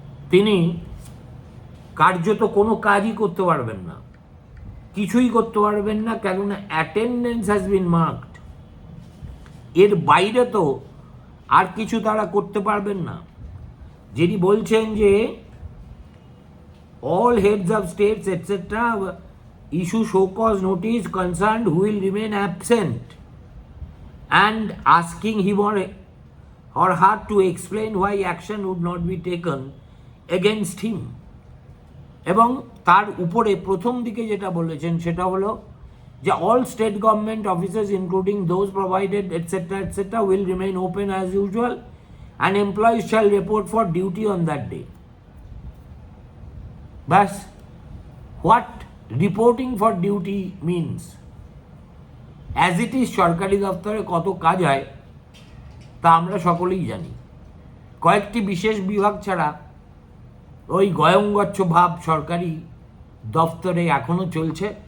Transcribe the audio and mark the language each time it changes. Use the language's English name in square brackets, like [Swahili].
[Bangla] তিনি কার্যত কোনো কাজই করতে পারবেন না, কিছুই করতে পারবেন না, কেননা [English] Attendance has been marked. [Bangla] এর বাইরে তো আর কিছু তারা করতে পারবেন না। যিনি বলছেন যে [English] all heads of states etc. issue show cause notice concerned who will remain absent and asking him or her to explain why action would not be taken against him. [Bangla] এবং তার উপরে প্রথম দিকে যেটা বলেছেন সেটা হলো যে [English] all state government offices including those provided etc. etc. will remain open as usual and employees shall report for duty on that day. But what reporting for duty means, as it is [Bangla] সরকারি দপ্তরে কত কাজ হয় তা আমরা সকলেই জানি। কয়েকটি বিশেষ বিভাগ ছাড়া ওই গয়ঙ্গচ্ছ ভাব সরকারি দপ্তরে এখনো চলছে।